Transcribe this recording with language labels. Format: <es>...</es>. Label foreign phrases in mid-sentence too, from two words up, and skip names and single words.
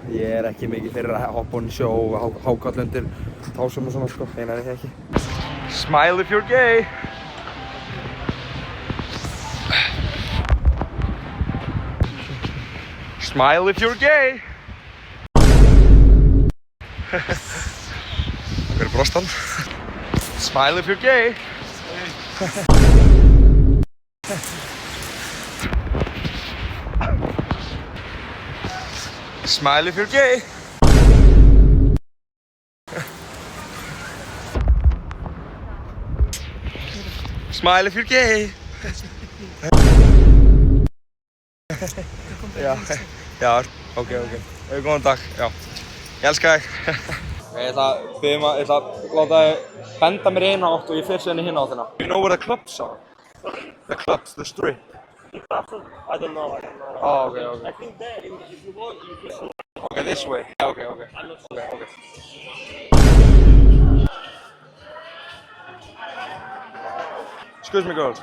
<is>Ég er ekki mikið fyrir að hoppa onni í sjó og hákall undir tásum og svona sko. Einar er ég ekki.</is> <en>Smile if you're gay! Smile if you're gay!</en> <is>Hver brost hann?</is> <en>Smile if you're gay! Smile if you're gay! Smile if you're gay!</en> <is>Já, ok. Góðan dag, já. Ég elska þig. Ég ætla að láta þig benda mér í eina átt og ég fer síðan í hina áttina.</is> <en>You know where the clubs are? The clubs, the strip. I don't know. Oh, okay. I think there, if you walk, you can... Okay, this way. Okay. I'm not sure. Okay. Excuse me, girls.</en>